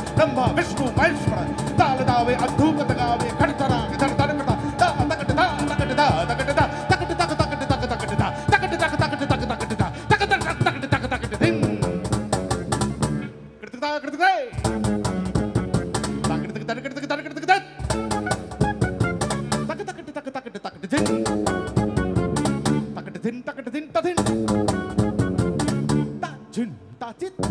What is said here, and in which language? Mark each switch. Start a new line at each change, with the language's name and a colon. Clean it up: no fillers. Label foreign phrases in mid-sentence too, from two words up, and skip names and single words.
Hindi: ब्रह्मा विष्णु महेश्वर ताल दावे अद्भुत गावे खड़तरा धर धर कटा ता तकट ता तकट ता तकट ता तकट तक तकट तक तकट ता तकट तक तकट तक तकट ता तकट तक तकट तक तकट दिन कृतता कृतते तकट तक तकट तक तकट तक तक तकट तक तकट तकट दिन तकट दिन तकट दिन तदिन Jun, tatit.